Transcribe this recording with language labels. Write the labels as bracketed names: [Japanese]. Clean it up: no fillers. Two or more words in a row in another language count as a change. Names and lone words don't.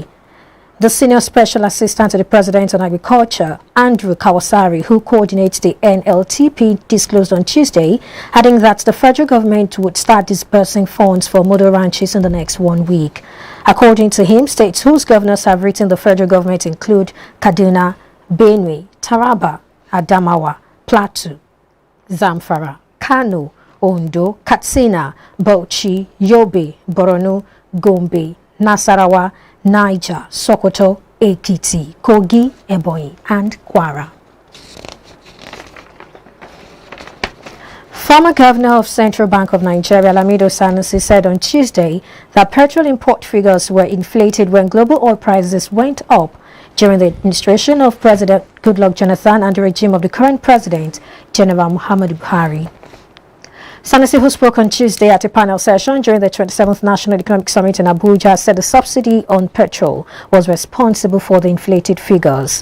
[English] The Senior Special Assistant to the President on Agriculture, Andrew Kawasari, who coordinates the NLTP, disclosed on Tuesday, adding that the federal government would start disbursing funds for model ranches in the next 1 week. According to him, states whose governors have written the federal government include Kaduna, Benue, Taraba, Adamawa, Plateau, Zamfara, Kano, Ondo, Katsina, Bauchi, Yobe, Borno, Gombe, Nasarawa, Niger, Sokoto, Ekiti, Kogi, Ebonyi, and Kwara. Former Governor of Central Bank of Nigeria, Lamido Sanusi, said on Tuesday that petrol import figures were inflated when global oil prices went up during the administration of President Goodluck Jonathan and the regime of the current president, General Muhammadu Buhari. Sanusi, who spoke on Tuesday at a panel session during the 27th National Economic Summit in Abuja, said the subsidy on petrol was responsible for the inflated figures.